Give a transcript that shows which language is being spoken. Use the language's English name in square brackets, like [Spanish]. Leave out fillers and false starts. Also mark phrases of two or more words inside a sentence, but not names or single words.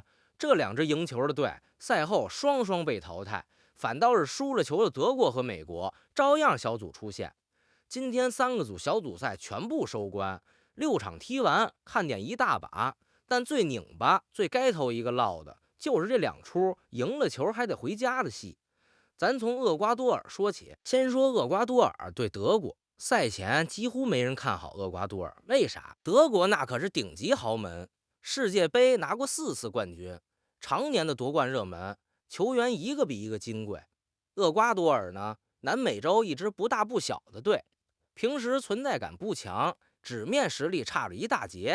[Chinese] 这2支赢球的队赛后双双被淘汰，反倒是输了球的德国和美国照样小组出线。今天3个组小组赛全部收官，6场踢完，看点一大把。但最拧巴、最该头一个落的，就是这2出贏了球還得回家的戲。咱從厄瓜多爾說起，先說厄瓜多爾對德國，賽前幾乎沒人看好厄瓜多爾，為啥？德國那可是頂級豪門，世界杯拿過4次冠軍，常年的奪冠熱門，球員一個比一個金貴。厄瓜多爾呢，南美洲一支不大不小的隊，平時存在感不強，紙面實力差了一大截。